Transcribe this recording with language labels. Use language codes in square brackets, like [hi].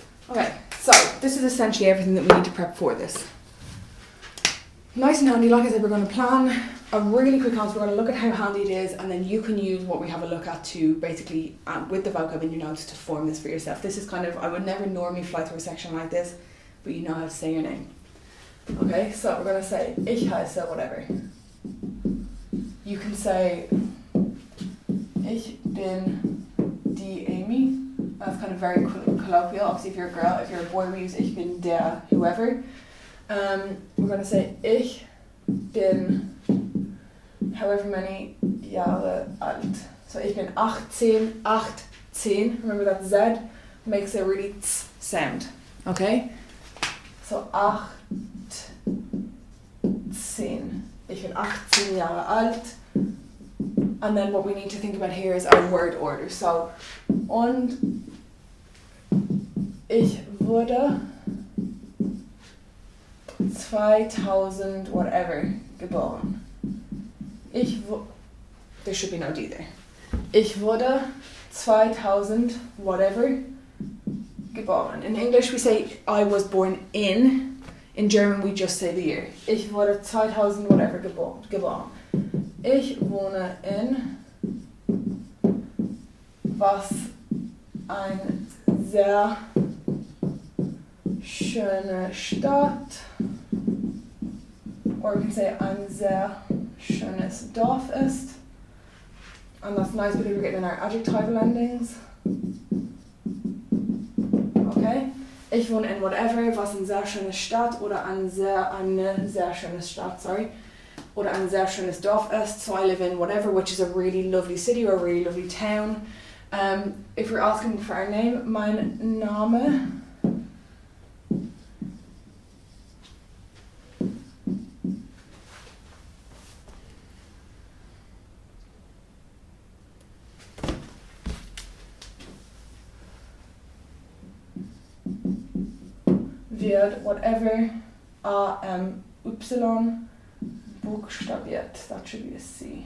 [en] Okay, so this is essentially everything that we need to prep for this. Nice and handy, like I said, we're going to plan a really quick answer. We're going to look at how handy it is, and then you can use what we have a look at to basically, with the vocab in your notes, to form this for yourself. This is kind of, I would never normally fly through a section like this, but you know how to say your name. Okay, so we're going to say, [de] ich heiße [en] whatever. You can say, [de] ich bin die Amy. [en] That's kind of very colloquial. Obviously, if you're a girl, if you're a boy, we use [de] ich bin der [en] whoever. We're going to say [de] ich bin [en] however many [de] Jahre alt. [en] So [de] ich bin 18. [en] Remember that Z makes a really tss sound. Okay? So 18. [de] Ich bin 18 Jahre alt. [en] And then what we need to think about here is our word order. [de] So, und ich wurde 2000 whatever geboren. [en] There should be no D there. [de] Ich wurde 2000 whatever geboren. [en] In English we say I was born in. In German, we just say the year. [de] Ich wurde 2000 whatever geboren. Ich wohne in was ein sehr schöne Stadt. [en] Or we can say [de] ein sehr schönes Dorf ist. [en] And that's nice because we're getting our adjectival endings. Okay. [de] Ich wohne in whatever, was eine sehr schöne Stadt oder eine sehr schöne Stadt, sorry. Oder ein sehr schönes Dorf ist. [en] So I live in whatever, which is a really lovely city or a really lovely town. If you're asking for our name, [de] mein Name wird whatever A-M-Y buchstabiert. [en] That should be a C.